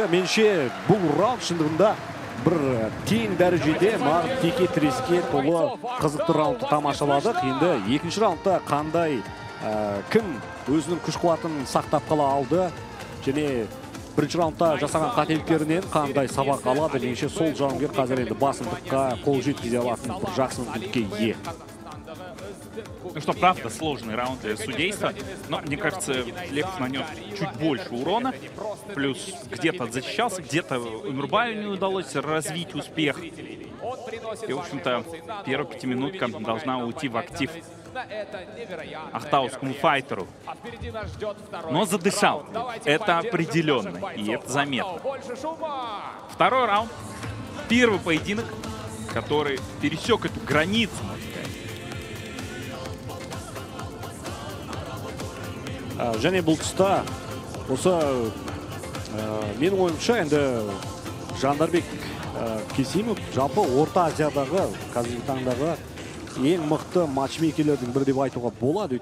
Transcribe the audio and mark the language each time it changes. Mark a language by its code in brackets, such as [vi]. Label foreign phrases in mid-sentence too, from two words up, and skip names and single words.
[kk] Менше бұл раунд шындығында бір тең дәрежеде мағып теке тіреске толы қызықты раундты тамашаладық. Енді екінші раундта қандай кім өзінің күш қуатын сақтап қала алды және бірінші раундта жасаған қателіктерінен қандай сабақ алады. Менше сол жауынгер қазір енді басымдыққа қол жеткізе алатын бір жақсы мүмкіндікке ие. [ru] Ну что, правда, сложный раунд для судейства, но, мне кажется, Тілепов нанес чуть больше урона, плюс где-то защищался, где-то Өмірбаю не удалось развить успех. И, в общем-то, первая пятиминутка должна уйти в актив ахтаускому файтеру. Но задышал. Это определенно, и это заметно. Второй раунд. Первый поединок, который пересек эту границу, можно сказать. [kk] Және бұл тұста осы менің ойымша енді Жандарбек Кесимов жалпы Орта Азиядағы қазіргі таңдағы ең мықты матчмейкерлердің бірі деп айтуға болады.